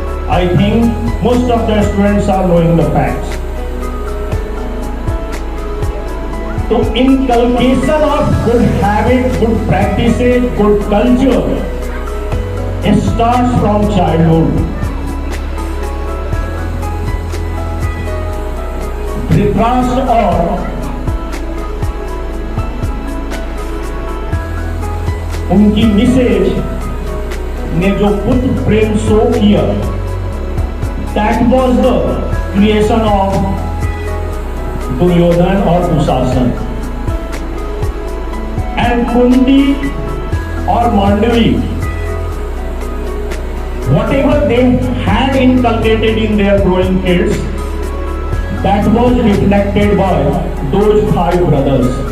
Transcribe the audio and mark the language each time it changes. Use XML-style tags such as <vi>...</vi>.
<en>I think most of the students are knowing the facts. So inculcation of good habits, good practices, good culture, it starts from childhood.</en> <hi>Dhritarashtra और उनकी Mrs ने जो पुत्र प्रेम show किया,</hi> <en>that was the creation of</en> <hi>Duryodhan और Dushasan.</hi> <en>And Kunti और Mandavi, whatever they had inculcated in their growing kids, that was reflected by those 5 brothers.</en>